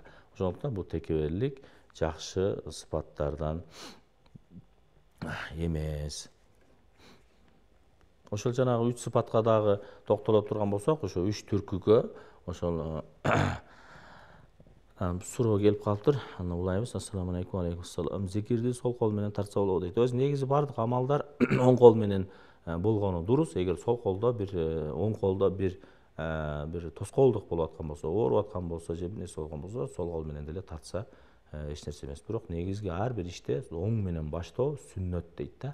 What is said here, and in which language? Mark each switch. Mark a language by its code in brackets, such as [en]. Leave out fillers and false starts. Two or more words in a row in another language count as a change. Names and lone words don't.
[ky] Ошондуктан бул текеберлик жакшы сыпаттардан эмес. Ошол жанагы 3 сыпатка дагы токтоло турган болсок, ошо 3 түркүгө ошол суроо келип калыптыр. Аны улайбыз. [ar] السلام عليكم. عليكم السلام. [ky] Зикирди сол кол менен тартса болобу дейт. Өз негизи бардык амалдар оң кол менен болгону дурус. Эгер сол колдо бир оң колдо бир тоскоолдук болуп аткан болсо, ооруп аткан болсо, же бир нерсе болгон болсо, сол кол менен деле тартса эч нерсе эмес. Бирок негизги ар бир иште оң менен баштоо сүннөт дейт да.